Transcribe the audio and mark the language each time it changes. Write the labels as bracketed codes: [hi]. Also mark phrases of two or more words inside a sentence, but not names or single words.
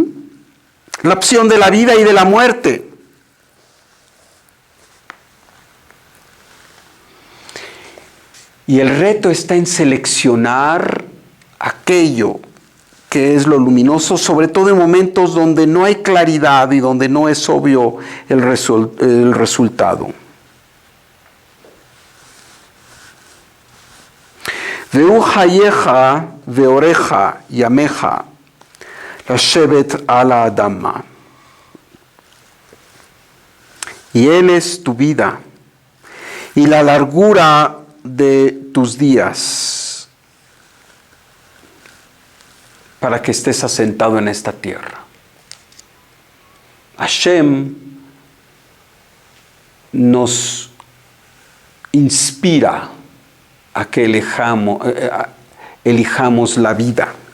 [es] La opción de la vida y de la muerte. Y el reto está en seleccionar aquello que es lo luminoso, sobre todo en momentos donde no hay claridad y donde no es obvio el resultado. [he] והוא חייך ואורך ימיך לשבת על האדמה. [es] Y Él es tu vida y la largura de tus días para que estés asentado en esta tierra. Hashem nos inspira a que elijamos la vida.